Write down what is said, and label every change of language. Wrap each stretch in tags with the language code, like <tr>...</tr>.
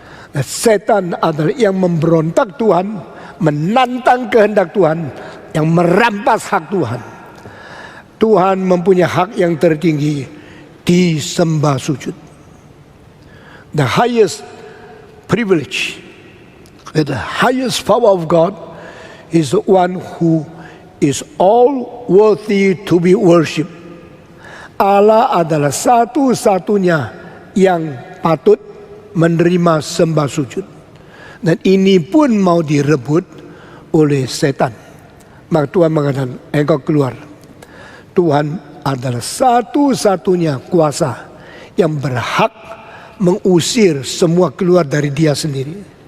<id>Nah, setan adalah yang memberontak Tuhan, menantang kehendak Tuhan, yang merampas hak Tuhan. Tuhan mempunyai hak yang tertinggi, disembah sujud.</id> <en>The highest privilege, the highest power of God is the one who is all worthy to be worshipped.</en> <id>Allah adalah satu-satunya yang patut menerima sembah sujud. Dan ini pun mau direbut oleh setan. Maka Tuhan mengatakan, engkau keluar. Tuhan adalah satu-satunya kuasa yang berhak mengusir semua keluar dari dia sendiri.</id>